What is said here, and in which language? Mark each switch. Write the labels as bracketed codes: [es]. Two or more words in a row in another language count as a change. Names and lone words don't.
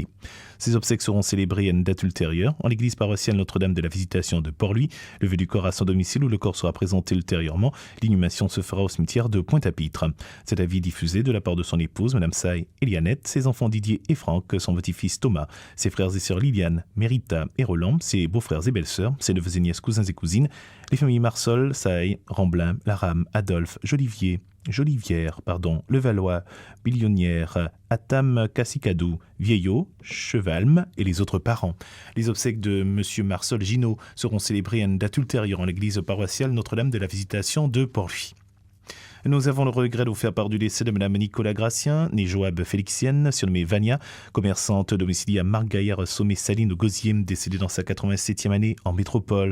[fr] Ces obsèques seront célébrées à une date ultérieure en l'église paroissiale Notre-Dame de la Visitation de Port-Louis, levée du corps à son domicile où le corps sera présenté ultérieurement. L'inhumation se fera au cimetière de Pointe-à-Pitre. Cet avis diffusé de la part de son épouse, Mme Saï Elianette, ses enfants Didier et Franck, son petit-fils Thomas, ses frères et sœurs Liliane, Mérita et Roland, ses beaux-frères et belles-sœurs, ses neveux et nièces, cousins et cousines, les familles Marsol, Saï, Ramblin, Laram, Adolphe, Jolivière, Levallois, Billonnière, Atam, Cassicadou, Vieillot, Chevalme et les autres parents. Les obsèques de M. Marcel Ginaud seront célébrées à une date ultérieure en l'église paroissiale Notre-Dame de la Visitation de Port-Louis. Nous avons le regret de vous faire part du décès de Mme Nicolas Gratien, née Joab Félixienne, surnommée Vania, commerçante domiciliée à Marc-Gaillard-Sommet-Saline au Gosier, décédée dans sa 87e année en métropole.